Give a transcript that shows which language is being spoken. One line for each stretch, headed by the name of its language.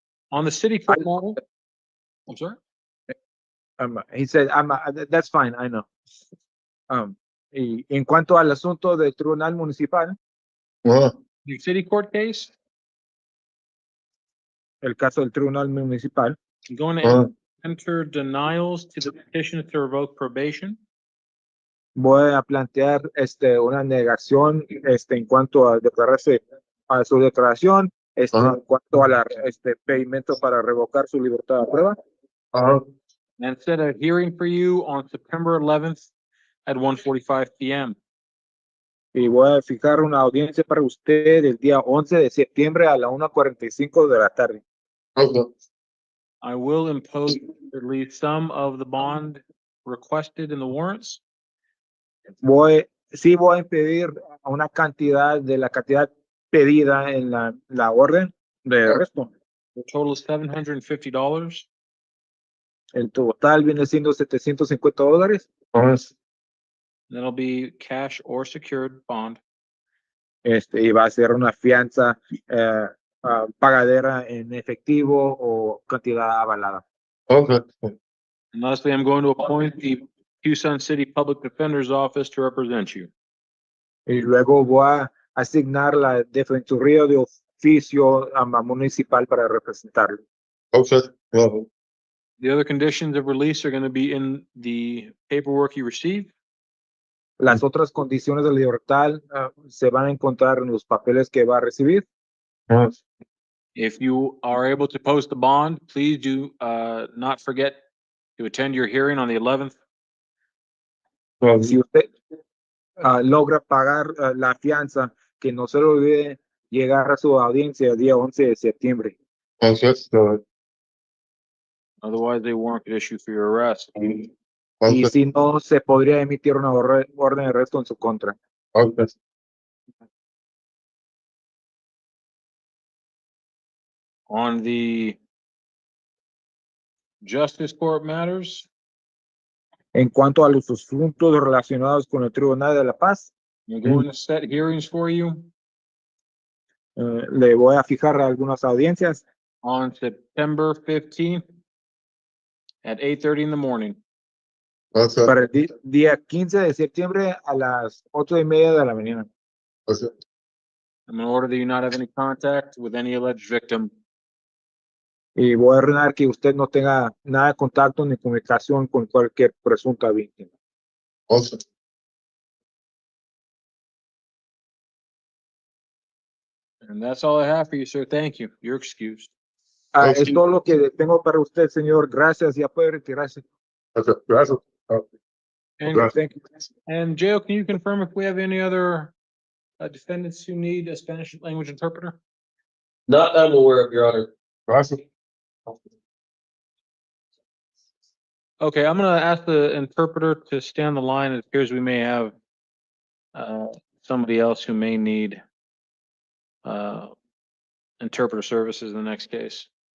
English: On the city court model, I'm sorry? He said, that's fine, I know.
Spanish: Y en cuanto al asunto del tribunal municipal,
English: The city court case,
Spanish: el caso del tribunal municipal,
English: I'm going to enter denials to the petition to revoke probation.
Spanish: voy a plantear una negación en cuanto a declararse a su declaración, en cuanto a la pedimento para revocar su libertad de prueba.
English: And set a hearing for you on September 11th at 1:45 p.m.
Spanish: Y voy a fijar una audiencia para usted el día 11 de septiembre a la 1:45 de la tarde.
English: I will impose at least some of the bond requested in the warrants.
Spanish: Sí voy a impedir una cantidad de la cantidad pedida en la orden de arresto.
English: The total is $750.
Spanish: El total viene siendo $750.
English: That'll be cash or secured bond.
Spanish: y va a ser una fianza pagadera en efectivo o cantidad avalada.
English: Okay. And lastly, I'm going to appoint the Tucson City Public Defender's Office to represent you.
Spanish: Y luego voy a asignar la defensoría de oficio municipal para representarlo.
English: Okay. Well, The other conditions of release are going to be in the paperwork you receive.
Spanish: Las otras condiciones de libertad se van a encontrar en los papeles que va a recibir.
English: If you are able to post the bond, please do not forget to attend your hearing on the 11th.
Spanish: Si usted logra pagar la fianza, que no se le olvide llegar a su audiencia el día 11 de septiembre.
English: okay. Otherwise, a warrant could issue for your arrest.
Spanish: Y si no, se podría emitir una orden de arresto en su contra.
English: Okay. On the Justice Court matters,
Spanish: En cuanto a los asuntos relacionados con el Tribunal de la Paz,
English: we're going to set hearings for you
Spanish: le voy a fijar algunas audiencias
English: on September 15th at 8:30 in the morning. Okay.
Spanish: para el día 15 de septiembre a las 8:30 de la mañana.
English: Okay. I'm going to order that you not have any contact with any alleged victim.
Spanish: Y voy a ordenar que usted no tenga nada de contacto ni comunicación con cualquier presunta víctima.
English: Awesome. And that's all I have for you, sir. Thank you. You're excused.
Spanish: Es todo lo que tengo para usted, señor. Gracias. Ya puede retirarse.
English: Okay.
Spanish: Gracias.
English: And, Thank you. and Jail, can you confirm if we have any other defendants who need a Spanish language interpreter? Not that I'm aware of, Your Honor.
Spanish: Gracias.
English: Okay, I'm gonna ask the interpreter to stay on the line. It appears we may have somebody else who may need interpreter services in the next case.